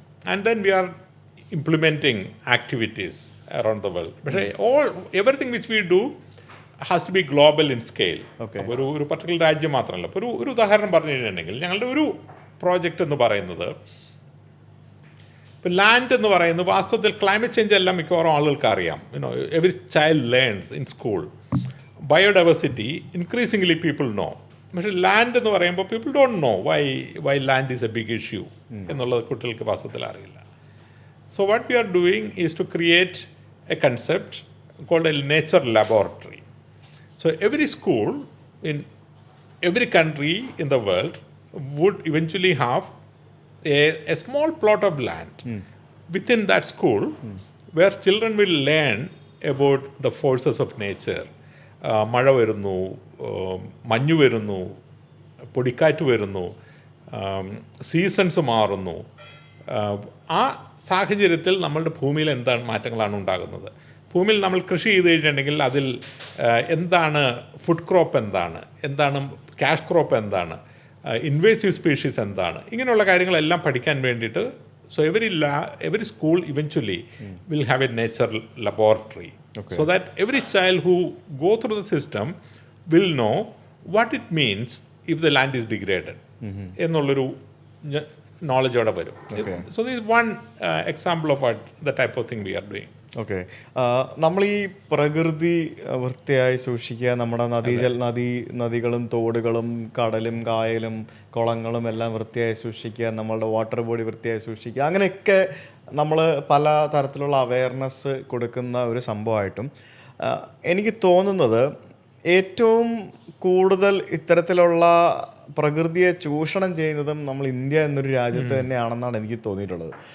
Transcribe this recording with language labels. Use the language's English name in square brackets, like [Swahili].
[English] And then we are implementing activities around the world. But everything which we do has to be global in scale. [Malayalam] അപ്പോൾ ഒരു particular രാജ്യം മാത്രമല്ല. ഇപ്പോൾ ഒരു ഉദാഹരണം പറഞ്ഞു കഴിഞ്ഞിട്ടുണ്ടെങ്കിൽ ഞങ്ങളുടെ ഒരു പ്രോജക്റ്റ് എന്ന് പറയുന്നത്, ഇപ്പോൾ ലാൻഡ് എന്ന് പറയുന്നത് വാസ്തവത്തിൽ ക്ലൈമറ്റ് ചേഞ്ച് എല്ലാം മിക്കവാറും ആളുകൾക്ക് അറിയാം. [English] Every child learns in school. Biodiversity increasingly people know. [Malayalam] പക്ഷേ ലാൻഡ് എന്ന് പറയുമ്പോൾ [English] people don't know why land is a big issue [Malayalam] എന്നുള്ളത് കുട്ടികൾക്ക് വാസ്തവത്തിൽ അറിയില്ല. [English] So what we are doing is to create a concept called a nature laboratory. So every school in every country in the world would eventually have a small plot of land within that school where children will learn about the forces of nature. [Malayalam] മഴ വരുന്നു, മഞ്ഞ് വരുന്നു, പൊടിക്കാറ്റ് വരുന്നു, seasons മാറുന്നു. ആ സാഹചര്യത്തിൽ നമ്മളുടെ ഭൂമിയിൽ എന്താണ് മാറ്റങ്ങളാണ് ഉണ്ടാകുന്നത്. ഭൂമിയിൽ നമ്മൾ കൃഷി ചെയ്ത് കഴിഞ്ഞിട്ടുണ്ടെങ്കിൽ അതിൽ എന്താണ് ഫുഡ് ക്രോപ്പ്, എന്താണ് ക്യാഷ് ക്രോപ്പ്, എന്താണ് ഇൻവേസീവ് സ്പീഷീസ്, എന്താണ്, ഇങ്ങനെയുള്ള കാര്യങ്ങളെല്ലാം പഠിക്കാൻ വേണ്ടിയിട്ട് [English] so every school eventually will have a nature laboratory, so that every child who go through the system will know what it means if the land is degraded [Malayalam] എന്നുള്ളൊരു knowledge അവിടെ വരും. [English] So this one example of the type of thing we are doing. [Malayalam] Okay, നമ്മൾ ഈ പ്രകൃതി വൃത്തിയായി സൂക്ഷിക്കുക, നമ്മുടെ നദികളും തോടുകളും കടലും കായലും കുളങ്ങളും എല്ലാം വൃത്തിയായി സൂക്ഷിക്കുക, നമ്മളുടെ വാട്ടർ ബോഡി വൃത്തിയായി സൂക്ഷിക്കുക, അങ്ങനെയൊക്കെ നമ്മൾ പല തരത്തിലുള്ള അവയർനെസ് കൊടുക്കുന്ന ഒരു സംഭവമായിട്ടും എനിക്ക് തോന്നുന്നത് ഏറ്റവും കൂടുതൽ ഇത്തരത്തിലുള്ള പ്രകൃതിയെ ചൂഷണം ചെയ്യുന്നതും നമ്മൾ ഇന്ത്യ എന്നൊരു രാജ്യത്ത് തന്നെയാണെന്നാണ് എനിക്ക് തോന്നിയിട്ടുള്ളത്.